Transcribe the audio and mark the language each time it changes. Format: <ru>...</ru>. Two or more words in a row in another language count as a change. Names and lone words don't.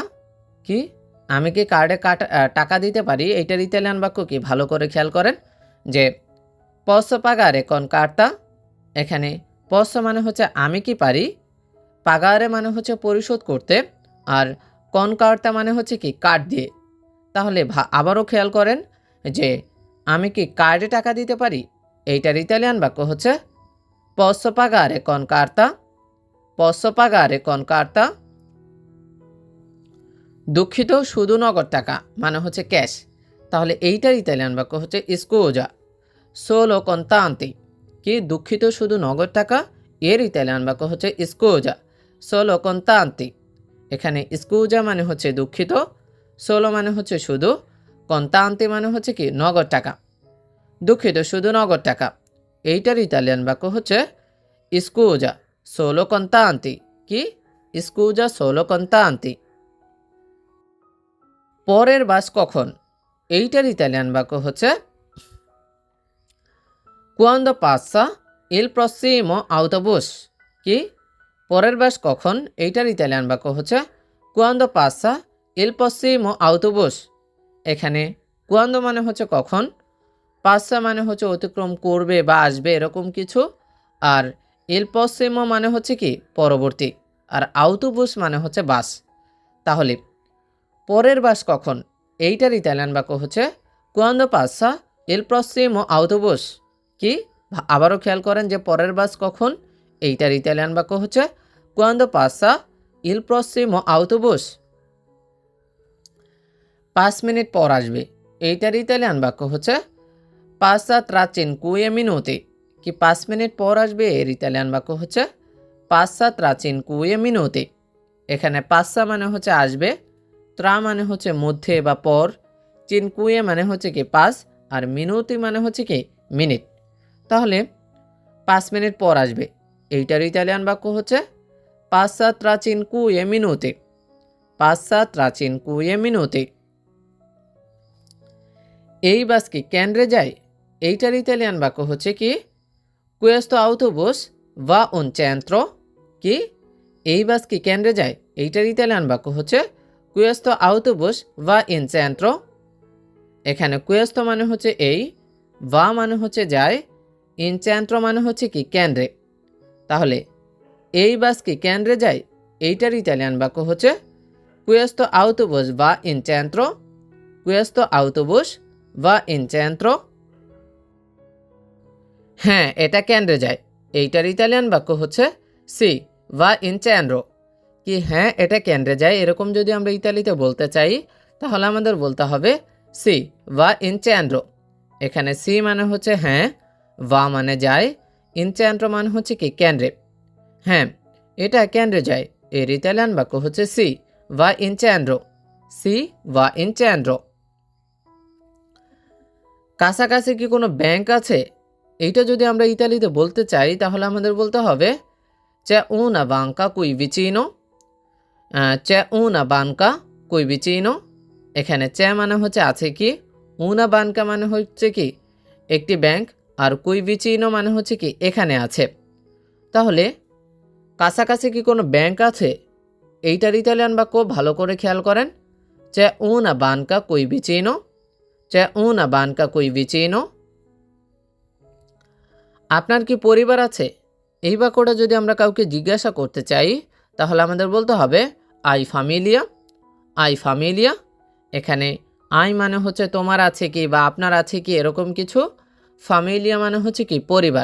<bn>কি আমি কি কার্ডে টাকা দিতে পারি, এইটার ইতালিয়ান বাক্য কি ভালো করে খেয়াল করেন যে</bn> <it>posso pagare con carta।</it> <bn>এখানে posso মানে হচ্ছে আমি কি পারি, pagare মানে হচ্ছে পরিশোধ করতে, আর</bn> <it>con carta</it> <bn>মানে হচ্ছে কি কার্ড দিয়ে। তাহলে আবারও খেয়াল করেন যে আমি কি কার্ডে টাকা দিতে পারি, এইটার ইতালিয়ান বাক্য হচ্ছে</bn> <it>posso pagare con carta। posso pagare con carta।</it> <bn>দুঃখিত শুধু নগদ টাকা মানে হচ্ছে ক্যাশ, তাহলে এইটার ইতালিয়ান বাক্য হচ্ছে</bn> <it>scusa solo contanti।</it> <bn>কি দুঃখিত শুধু নগদ টাকা, এর ইতালিয়ান বাক্য হচ্ছে</bn> <it>scusa solo contanti।</it> <bn>এখানে scusa মানে হচ্ছে দুঃখিত, solo মানে হচ্ছে শুধু, contanti মানে হচ্ছে কি নগদ টাকা। দুঃখিত শুধু নগদ টাকা, এইটার ইতালিয়ান বাক্য হচ্ছে</bn> <it>scusa solo contanti।</it> <bn>কি</bn> <it>scusa solo contanti।</it> <bn>পরের বাস কখন, এইটার ইতালিয়ান বাক্য হচ্ছে</bn> <it>quando passa il prossimo autobus।</it> <bn>কি পরের বাস কখন এইটার ইতালিয়ান বাক্য হচ্ছে</bn> <it>quando passa il prossimo autobus।</it> <bn>এখানে quando মানে হচ্ছে কখন, passa মানে হচ্ছে অতিক্রম করবে বা আসবে এরকম কিছু, আর</bn> <it>il prossimo</it> <bn>মানে হচ্ছে কি পরবর্তী, আর autobus মানে হচ্ছে বাস। তাহলে পরের বাস কখন এইটার ইতালিয়ান বাক্য হচ্ছে</bn> <it>quando passa il prossimo autobus।</it> <bn>কি আবারও খেয়াল করেন যে পরের বাস কখন এইটার ইতালিয়ান বাক্য হচ্ছে</bn> <it>quando passa il prossimo autobus।</it> <bn>5 মিনিট পর আসবে এইটার ইতালিয়ান বাক্য হচ্ছে</bn> <it>passa tra 5 minuti।</it> <bn>কি 5 মিনিট পর আসবে এর ইতালিয়ান বাক্য হচ্ছে</bn> <it>passa tra 5 minuti।</it> <bn>এখানে passa মানে হচ্ছে আসবে, ত্রা মানে হচ্ছে মধ্যে বা পর, চিনকুয়ে মানে হচ্ছে কি 5, আর মিনুতি মানে হচ্ছে কি মিনিট। তাহলে 5 মিনিট পর আসবে এইটার ইতালিয়ান বাক্য হচ্ছে</bn> <it>passa tra 5 minuti। passa tra 5 minuti।</it> <bn>এই বাস কি কেন্দ্রে যায় এইটার ইতালিয়ান বাক্য হচ্ছে কি</bn> <it>questo autobus va in centro।</it> <bn>কি এই বাস কি কেন্দ্রে যায় এইটার ইতালিয়ান বাক্য হচ্ছে</bn> <it>questo autobus va in centro।</it> <bn>এখানে questo মানে হচ্ছে এই, va মানে হচ্ছে যায়,</bn> <it>in centro</it> <bn>মানে হচ্ছে কি কেন্দ্রে। তাহলে এই বাস কি কেন্দ্রে যায় এইটার ইতালিয়ান বাক্য হচ্ছে</bn> <it>questo autobus va in centro। questo autobus va in centro।</it> <bn>হ্যাঁ এটা কেন্দ্রে যায় এইটার ইতালিয়ান বাক্য হচ্ছে</bn> <it>sì va in centro.</it> <bn>কি হ্যাঁ এটা কেন্দ্রে যায় এরকম যদি আমরা ইতালিতে বলতে চাই তাহলে আমাদের বলতে হবে</bn> <it>sì va in centro.</it> <bn>এখানে সি মানে হচ্ছে হ্যাঁ, va মানে যায়,</bn> <it>in centro</it> <bn>মানে হচ্ছে কি কেন্দ্রে। হ্যাঁ এটা কেন্দ্রে যায় এর ইতালিয়ান বাক্য হচ্ছে</bn> <it>sì va in centro. sì va in centro.</it> <bn>কাছাকাছি কি কোনো ব্যাংক আছে এইটা যদি আমরা ইতালিতে বলতে চাই তাহলে আমাদের বলতে হবে</bn> <it>c'è una banca qui vicino। c'è una banca qui vicino।</it> <bn>এখানে c'è মানে হচ্ছে আছে কি,</bn> <it>una banca</it> <bn>মানে হচ্ছে কি একটি ব্যাংক, আর</bn> <it>qui vicino</it> <bn>মানে হচ্ছে কি এখানে আছে। তাহলে কাছাকাছি কি কোনো ব্যাংক আছে এইটার ইতালিয়ান বাক্য ভালো করে খেয়াল করেন</bn> <it>c'è una banca qui vicino। c'è una banca qui vicino।</it> <bn>আপনার কি পরিবার আছে এই বাক্যটা যদি আমরা কাউকে জিজ্ঞাসা করতে চাই তাহলে আমাদের বলতে হবে</bn> <it>hai famiglia. hai famiglia.</it> <bn>এখানে আই মানে হচ্ছে তোমার আছে কি বা আপনার আছে কি এরকম কিছু, ফামিলিয়া মানে হচ্ছে কি পরিবার।</bn>